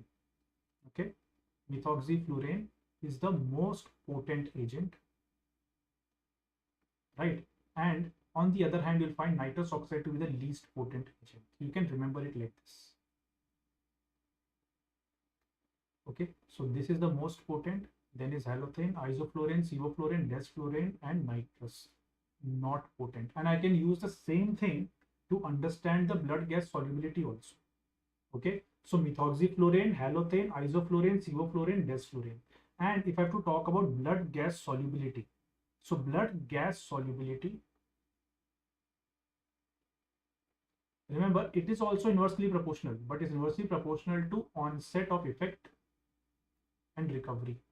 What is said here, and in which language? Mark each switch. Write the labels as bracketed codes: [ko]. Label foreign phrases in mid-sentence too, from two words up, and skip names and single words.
[en] Okay, methoxyflurane is the most potent agent, right? And on the other hand, you'll find nitrous oxide to be the least potent agent. You can remember it like this. Okay, so this is the most potent, then is halothane, isoflurane, sevoflurane, desflurane, and nitrous, not potent. And I can use the same thing to understand the blood gas solubility also. Okay, so methoxyflurane, halothane, isoflurane, sevoflurane, desflurane. And if I have to talk about blood gas solubility, so blood gas solubility, remember, it is also inversely proportional, but is inversely proportional to onset of effect and recovery.